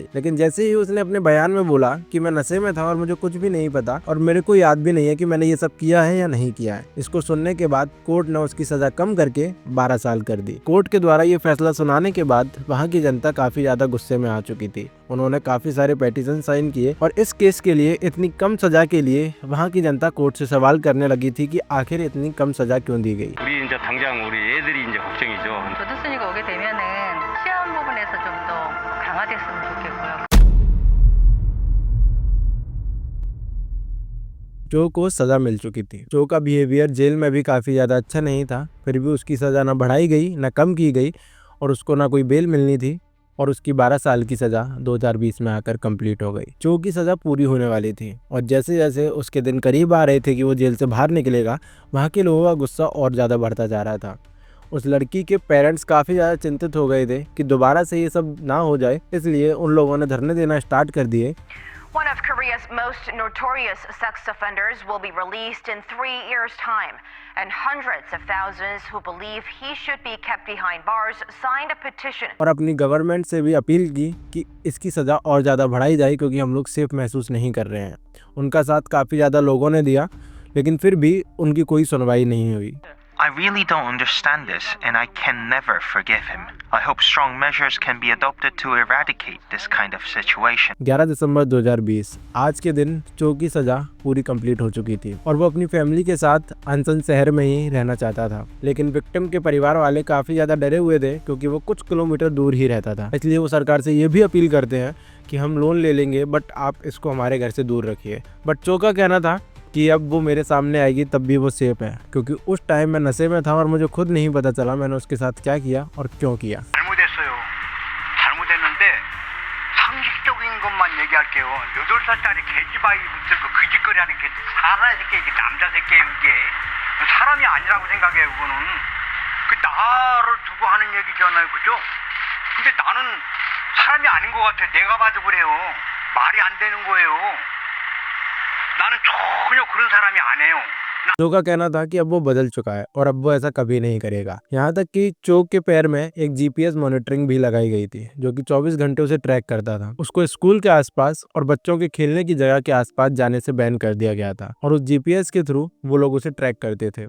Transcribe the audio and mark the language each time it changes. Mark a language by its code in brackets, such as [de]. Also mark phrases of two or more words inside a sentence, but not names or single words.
[hi] लेकिन जैसे ही उसने अपने बयान में बोला कि मैं नशे में था और मुझे कुछ भी नहीं पता और मेरे को याद भी नहीं है कि मैंने ये सब किया है या नहीं किया है, इसको सुनने के बाद कोर्ट ने उसकी सजा कम करके 12 साल कर दी। कोर्ट के द्वारा ये फैसला सुनाने के बाद वहाँ की जनता काफी ज्यादा गुस्से में आ चुकी थी। उन्होंने काफी सारे [en] petition sign [hi] किए और इस केस के लिए इतनी कम सजा के लिए वहाँ की जनता कोर्ट से सवाल करने लगी थी कि आखिर इतनी कम सजा क्यों दी गई। [ko] 우리 이제 당장 우리 애들이 이제 걱정이죠. 조두순이가 오게 되면은 시험 부분에서 좀 더 강화됐으면 좋겠고요. [hi] चो को सज़ा मिल चुकी थी। चो का बिहेवियर जेल में भी काफ़ी ज़्यादा अच्छा नहीं था, फिर भी उसकी सज़ा ना बढ़ाई गई ना कम की गई और उसको ना कोई बेल मिलनी थी और उसकी 12 साल की सज़ा 2020 में आकर कंप्लीट हो गई। चो की सज़ा पूरी होने वाली थी और जैसे जैसे उसके दिन करीब आ रहे थे कि वो जेल से बाहर निकलेगा, वहाँ के लोगों का गुस्सा और ज़्यादा बढ़ता जा रहा था। उस लड़की के पेरेंट्स काफ़ी ज़्यादा चिंतित हो गए थे कि दोबारा से ये सब ना हो जाए, इसलिए उन लोगों ने धरने देना स्टार्ट कर दिए। [en] One of Korea's most notorious sex offenders will be released in 3 years' time, and hundreds of thousands who believe he should be kept behind bars signed a petition. [hi] और अपनी गवर्नमेंट से भी अपील की कि इसकी सज़ा और ज़्यादा बढ़ाई जाए, क्योंकि हम लोग सेफ महसूस नहीं कर रहे हैं। उनका साथ काफ़ी ज़्यादा लोगों ने दिया, लेकिन फिर भी उनकी कोई सुनवाई नहीं हुई। [en] I really don't understand this, and I can never forgive him. I hope strong measures can be adopted to eradicate this kind of situation. [hi] 11 दिसंबर 2020 आज के दिन चो की सज़ा पूरी कंप्लीट हो चुकी थी और वो अपनी फैमिली के साथ अनसन शहर में ही रहना चाहता था। लेकिन विक्टिम के परिवार वाले काफ़ी ज़्यादा डरे हुए थे, क्योंकि वो कुछ किलोमीटर दूर ही रहता था। इसलिए वो सरकार से ये भी अपील करते हैं कि हम लोन ले लेंगे, बट आप इसको हमारे घर से दूर रखिए। बट चो का कहना था कि अब वो मेरे सामने आएगी तब भी वो सेफ है, क्योंकि उस टाइम मैं नशे में था और मुझे खुद नहीं पता चला मैंने उसके साथ क्या किया और क्यों किया। [ko] 잘못했어요. 잘못했는데 상식적인 것만 얘기할게요. 8살짜리 개지바이 붙은 그 거짓거리하는 게 사람 새끼, 이게 남자 새끼예요, 이게. 사람이 아니라고 생각해요, 그거는. 그 나를 두고 하는 얘기잖아요, 그죠? 근데 나는 사람이 아닌 것 같아. 내가 봐도 그래요. 말이 안 되는 거예요. 나는 전혀 그런 사람이 아니에요. 응? [hi] चो का कहना था कि अब वो बदल चुका है और अब वो ऐसा कभी नहीं करेगा। यहाँ तक कि चो के पैर में एक [en] GPS monitoring [hi] भी लगाई गई थी जो कि 24 घंटे उसे ट्रैक करता था। उसको स्कूल के आसपास और बच्चों के खेलने की जगह के आसपास जाने से बैन कर दिया गया था और उस जीपीएस के थ्रू वो लोग उसे ट्रैक करते थे।